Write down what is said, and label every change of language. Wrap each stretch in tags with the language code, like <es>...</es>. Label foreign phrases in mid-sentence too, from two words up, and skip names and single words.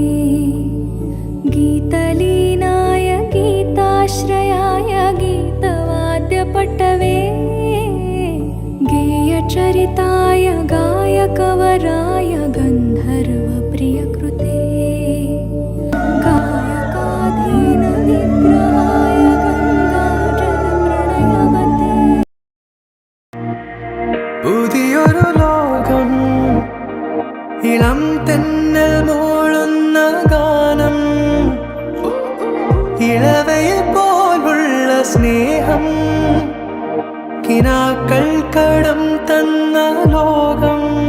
<sa>गीतलीनाय गीताश्रयाय गीतवाद्यपटवे गेयचरिताय गायकवराय गन्धर्वप्रियकृते गायकाधीनविग्रहाय गङ्गाजलप्रणयवते</sa> <ml>പുതിയൊരു ലോകം ഇളം തെന്നൽ മൂളുന്ന ഗാനം ഇളവയിൽ പോലുള്ള സ്നേഹം കിനാക്കൾ കടം തന്ന ലോകം</ml>